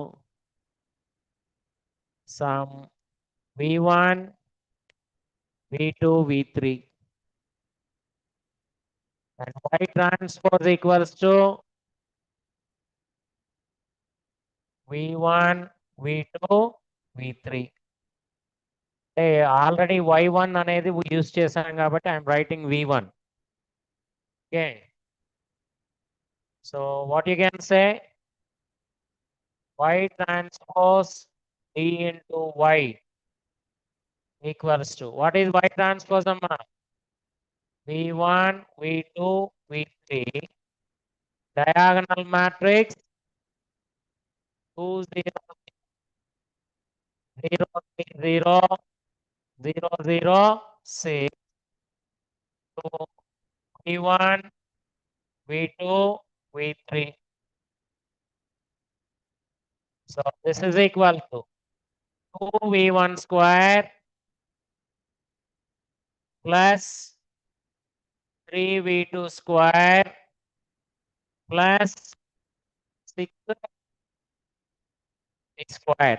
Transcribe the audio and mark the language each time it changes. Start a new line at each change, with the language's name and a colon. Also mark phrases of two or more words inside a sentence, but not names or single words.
English: some v1 v2 v3, and y transpose equals to v1 v2 v3.
Telugu: ఆల్రెడీ y1 అనేది యూజ్ చేశాం కాబట్టి
English: I'm writing
Telugu: v1.
English: Okay, so what you can say, y transpose d into y equals to, what is y transpose amma? v1 v2 v3 diagonal matrix 2 0 0 0 0 0 6 2 v1 v2 v3. So this is equal to 2v1 square plus 3v2 square plus 6 square.